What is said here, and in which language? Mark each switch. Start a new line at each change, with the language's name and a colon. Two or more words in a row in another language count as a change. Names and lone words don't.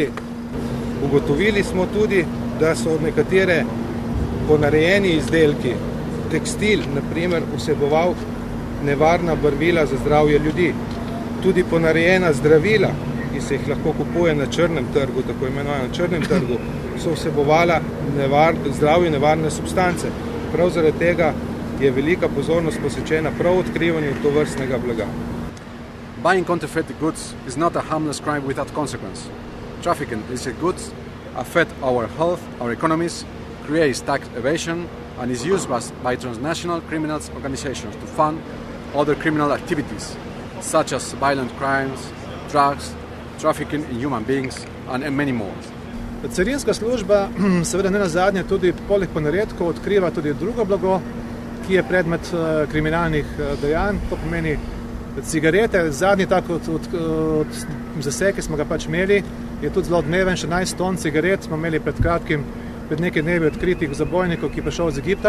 Slovenian: Ugotovili smo tudi, da so nekatere ponarejeni izdelki, tekstil, na primer, vseboval nevarna barvila za zdravje ljudi. Tudi ponarejena zdravila, ki se jih lahko kupuje na črnem trgu, tako imenovano črnem trgu, so vsebovala zdravju nevarne substance. Prav zaradi tega je velika pozornost posvečena prav odkrivanju tovrstnega blaga.
English: Buying counterfeit goods is not a harmless crime without consequence. Trafficking illicit goods affect our health, our economies, creates tax evasion, and is used by transnational criminal organizations to fund other criminal activities, such as violent crimes, drugs, trafficking in human beings, and many more.
Slovenian: Carinska služba seveda ne nazadnje tudi poleg ponaredkov odkriva tudi drugo blago, ki je predmet kriminalnih dejanj. To pomeni cigarete. Zadnji tak zaseg, ki smo ga pač imeli, je tudi zelo odmeven, 16 ton cigaret smo imeli pred kratkim, pred nekaj dnevi odkritih v zabojniku, ki je prišel iz Egipta.